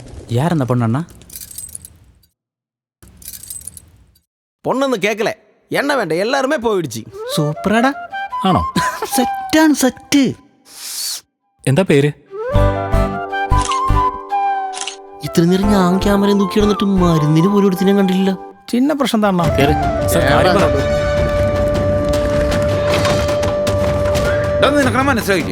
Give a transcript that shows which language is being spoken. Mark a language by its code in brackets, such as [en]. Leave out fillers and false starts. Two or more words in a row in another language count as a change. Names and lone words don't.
[ta] யார் அந்த பொண்ணு அண்ணா? பொண்ணுன்னு கேட்கல, என்ன வேண்டாம், எல்லாருமே പോയിடுச்சு. [ml] സൂപ്പറാടാ. ആണോ? സെറ്റാണ് സെറ്റ്. എന്താ പേര്? ഇത്ര നേരം ഞാൻ ക്യാമറ തൂക്കി കിടന്നിട്ട് മരുന്നിന് പോലും എടുത്ത് ഞാൻ കണ്ടില്ല. ചിന്ന പ്രശ്നം തന്നെ. നിനക്ക് മനസ്സിലായില്ലേ?